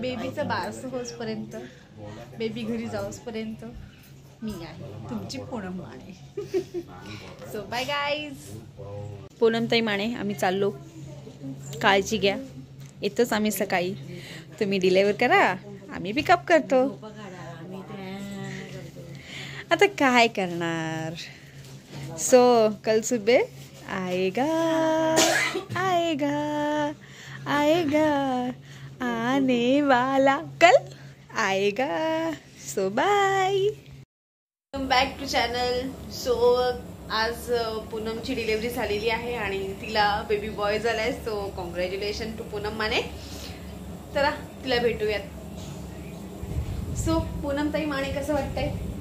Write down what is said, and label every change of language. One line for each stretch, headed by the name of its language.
Marathi: बेबीचं बारस होसपर्यंत, baby घरी जाऊसपर्यंत मी आहे तुमची Poonam Mane.
English: So bye guys.
Marathi: पूनमताई Mane आम्ही चाललो, काळजी घ्या। येतोच आम्ही सकाळी, तुम्ही डिलेवर करा, आम्ही पिकअप करतो। आता काय करणार?
Hindi: सो कल सुबह आएगा आएगा आएगा आने वाला कल आएगा।
English: So bye, welcome back to channel.
Marathi: So आज पूनमची डिलिव्हरी झालेली आहे आणि तिला बेबी बॉय झालाय।
English: so congratulation to
Marathi: Poonam Mane. चला तिला भेटूयात। सो पूनम ताई माने कसं वाटतंय?